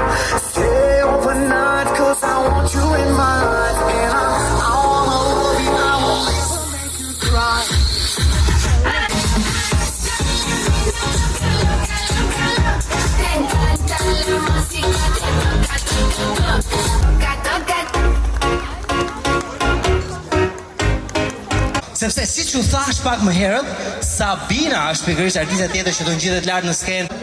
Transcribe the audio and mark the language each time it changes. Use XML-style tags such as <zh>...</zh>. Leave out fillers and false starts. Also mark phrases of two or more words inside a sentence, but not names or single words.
<en>Stay overnight, cause I want you in my life, and I wanna love you, I won't ever make you cry.</en> <sq>Sepse si që thash pak më herët, Sabina është pikërisht artiste tjetër që do ngjitet lart në skenë.</sq>